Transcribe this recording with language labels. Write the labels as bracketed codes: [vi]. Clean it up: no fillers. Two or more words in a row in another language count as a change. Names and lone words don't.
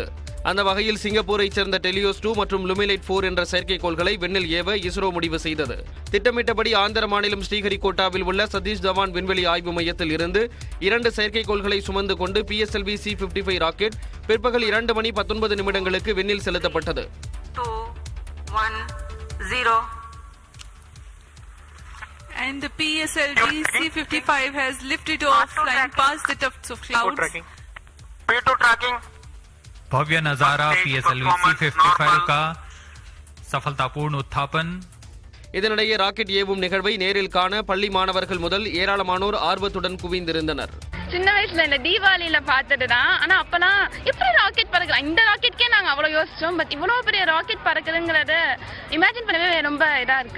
[ta] அந்த வகையில் சிங்கப்பூரைச் சேர்ந்த டெலியோஸ் 2 மற்றும் லுமிலைட் 4 என்ற செயற்கைக்கோள்களை விண்ணில் ஏவ இஸ்ரோ முடிவு செய்தது. திட்டமிட்டபடி ஆந்திர மாநிலம் ஸ்ரீஹரிகோட்டாவில் உள்ள சதீஷ் தவான் விண்வெளி ஆய்வு மையத்தில் இருந்து 2 செயற்கைக்கோள்களை சுமந்து கொண்டு PSLV C-55 ராக்கெட் பிற்பகல் 2:19 விண்ணில் செலுத்தப்பட்டது. 2, 1, 0. [en] And the PSLV C-55 has lifted off, flying past the tufts of clouds. P2 tracking. [hi] भव्य नजारा PSLV C-55 का सफलतापूर्ण उत्थापन. [ta] இதனிடையே ராக்கெட் ஏவும் நிகழ்வை நேரில் காண பள்ளி மாணவர்கள் முதல் ஏராளமானோர் ஆர்வத்துடன் குவிந்திருந்தனர். சின்ன வயசுல இந்த தீபாவளியில பார்த்ததுதான். ஆனா அப்பெல்லாம் எப்படி ராக்கெட் பறக்கலாம், இந்த ராக்கெட்கே நாங்க அவ்வளவு யோசிச்சோம். பட் இவ்வளவு பெரிய ராக்கெட் பறக்குதுங்கிறத இமேஜின் பண்ணவே ரொம்ப இதா இருக்கு.